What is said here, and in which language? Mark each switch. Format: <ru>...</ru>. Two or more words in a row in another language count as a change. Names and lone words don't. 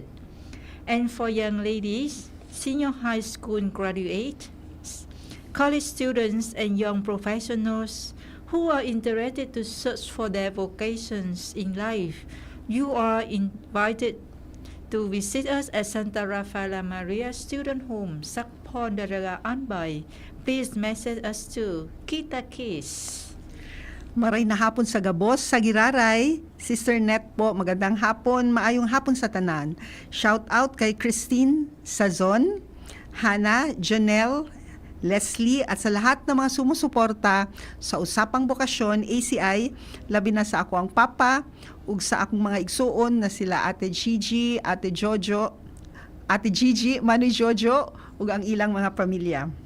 <en>And for young ladies, senior high school graduates, college students, and young professionals who are interested to search for their vocations in life, you are invited to visit us at Santa Rafaela Maria Student Home, Sakpon, Daraga, Anbay. Please message us to Kita Kiss.</en> <bik>Maray na hapon sa Gabos, sa Giraray.</bik> <tl>Sister Net po, magandang hapon,</tl> <ceb>maayong hapon sa tanan.</ceb> <en>Shout out</en> <ceb>kay Christine Sazon, Hannah, Janelle, Leslie,</ceb> <tl>at sa lahat ng mga sumusuporta sa</tl> <ceb>Usapang Bokasyon ACI, labi na sa ako ang papa, ug sa akong mga igsuon na sila Ate Gigi, Ate Jojo, Ate Gigi, Manu Jojo, ug ang ilang mga pamilya.</ceb>